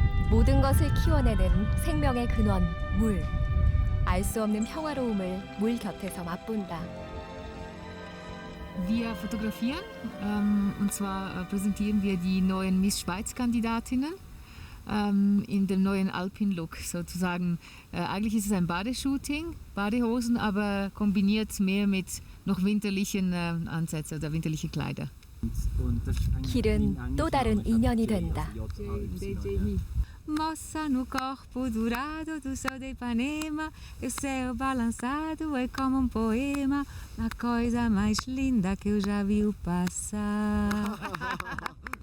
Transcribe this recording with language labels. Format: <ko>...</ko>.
<ko>모든 것을 키워내는 생명의 근원, 물. 알 수 없는 평화로움을 물 곁에서 맛본다.</ko> <de>Wir fotografieren und zwar präsentieren wir die neuen Miss Schweiz-Kandidatinnen in dem neuen Alpin-Look sozusagen. Eigentlich ist es ein Badeshooting, Badehosen, aber kombiniert mehr mit noch winterlichen Ansätzen oder winterliche Kleider.</de> <ko>길은 또 다른 인연이 된다.</ko> <pt>Moça no corpo dourado do sol de Ipanema, o céu balançado é como poema, a coisa mais linda que eu já vi passar.</pt>